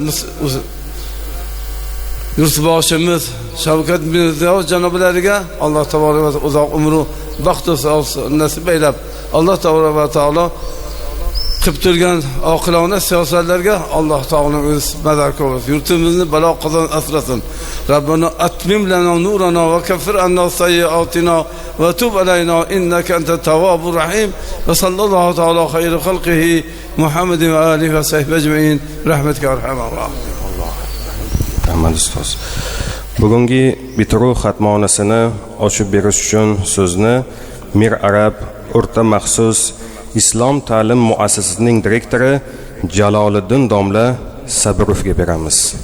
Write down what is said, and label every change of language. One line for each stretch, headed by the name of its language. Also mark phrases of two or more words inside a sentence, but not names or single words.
Uzbek: yurtboshimiz Shavkat Mirziyoyev janoblariga Alloh taologa uzoq umr, baxt va sog'lik nasib aylab, Alloh taolo qilib turgan oqilona siyosatlarga Alloh taolo o'z madad qilsin. Yurtimizni balo qazon asrasin.
Arabic: ربنا أتمم لنا نورنا وكفر عنا سيئاتنا وتب علينا إنك أنت التواب الرحيم. وصلى الله تعالى خير خلقه محمد وآله وصحبه أجمعين رحمتك أرحم الراحمين.
Uzbek: Rahmat ustoz. Bugungi bitiruv xatmonasini ochib berish uchun so'zni Mir Arab o'rta maxsus Islom ta'lim muassasasining direktori Jaloliddin domla Sabrovga beramiz.